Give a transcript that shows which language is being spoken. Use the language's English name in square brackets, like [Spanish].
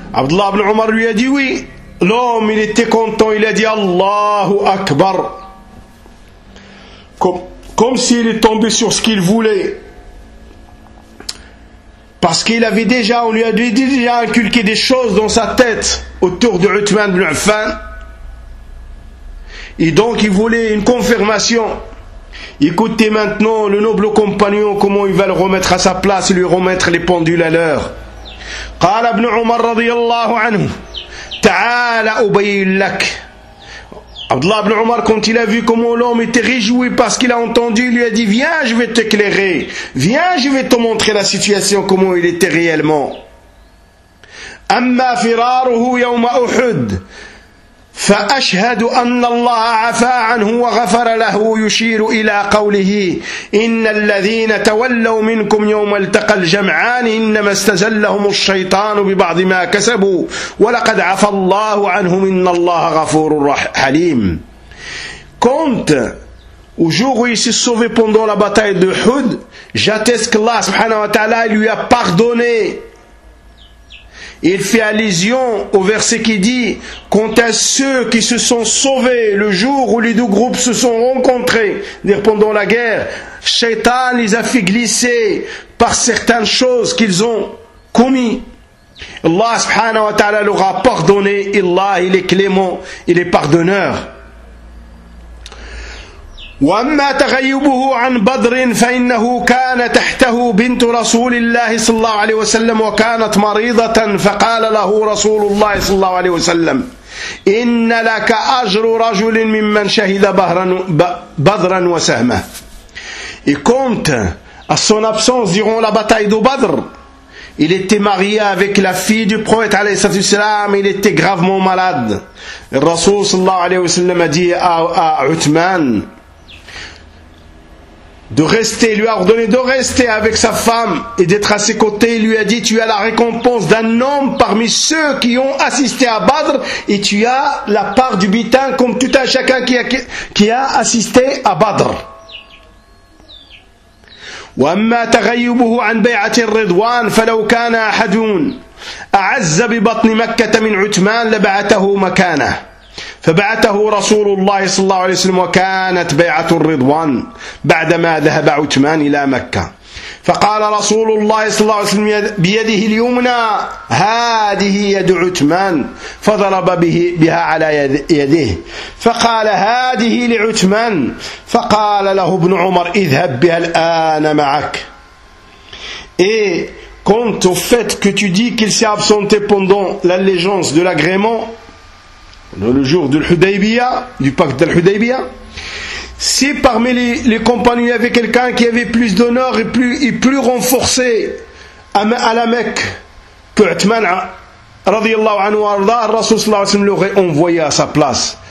[French] Abdullah ibn Omar lui a dit oui. L'homme, il était content, il a dit Allahu Akbar, comme s'il est tombé sur ce qu'il voulait, parce qu'il avait déjà, on lui a déjà inculqué des choses dans sa tête autour de Uthman ibn Affan, et donc il voulait une confirmation. Écoutez maintenant le noble compagnon comment il va le remettre à sa place, lui remettre les pendules à l'heure. [Arabic] قال ابن عمر رضي الله عنه تعال أبين لك. [French] Abdullah ibn Omar, quand il a vu comment l'homme était réjoui parce qu'il a entendu, il lui a dit viens, je vais t'éclairer, viens, je vais te montrer la situation comment il était réellement. [Arabic] أما فراره يوم أحد فأشهد أن الله عفا عنه وغفر له يشير إلى قوله إن الذين تولوا منكم يوم التقى الجمعان إنما استزلهم الشيطان ببعض ما كسبوا ولقد عفا الله عنهم إن الله غفور حليم. [French] كنت aujourd'hui il s'est sauvé pendant la bataille de Hud, j'atteste que Allah subhanahu wa ta'ala lui a pardonné. Il fait allusion au verset qui dit « Quant à ceux qui se sont sauvés le jour où les deux groupes se sont rencontrés, dire pendant la guerre, Shaitan les a fait glisser par certaines choses qu'ils ont commis. Allah subhanahu wa ta'ala leur a pardonné. Allah, il est clément, il est pardonneur. [Arabic] » وأما تغيبه عن بدر فإنه كان تحته بنت رسول الله صلى الله عليه وسلم وكانت مريضة فقال له رسول الله صلى الله عليه وسلم إن لك أجر رجل ممن شهد بدرا وسهمه. [French] Et quand, à son absence durant la bataille de Badr, il était marié avec la fille du prophète alayhi salatu wasalam, il était gravement malade. Le Rasoul sallallahu alayhi wa sallam a dit à Uthman de rester, lui a ordonné de rester avec sa femme et d'être à ses côtés. Il lui a dit, tu as la récompense d'un homme parmi ceux qui ont assisté à Badr et tu as la part du butin comme tout un chacun qui a assisté à Badr. [Arabic] وأما تغيبه عن بيعة الرضوان فلو كان أحد أعز ببطن مكة من عثمان لبعته مكانه فبعته رسول الله صلى الله عليه وسلم وكانت بيعة الرضوان بعدما ذهب عثمان إلى مكة فقال رسول الله صلى الله عليه وسلم بيده اليمنى هذه يد عثمان فضرب به بها على يده فقال هذه لعثمان فقال له ابن عمر اذهب بها الآن معك. [French] Et quant au fait que tu dis qu'il s'est absenté pendant l'allégeance de l'agrément le jour de l'Hudaybiyah, du pacte de l'Hudaybiyah, si parmi les compagnons il y avait quelqu'un qui avait plus d'honneur et plus renforcé à la Mecque que Uthman radiyallahu anhu wa arda, le Rasoul sallallahu alayhi wa sallam l'aurait envoyé à sa place.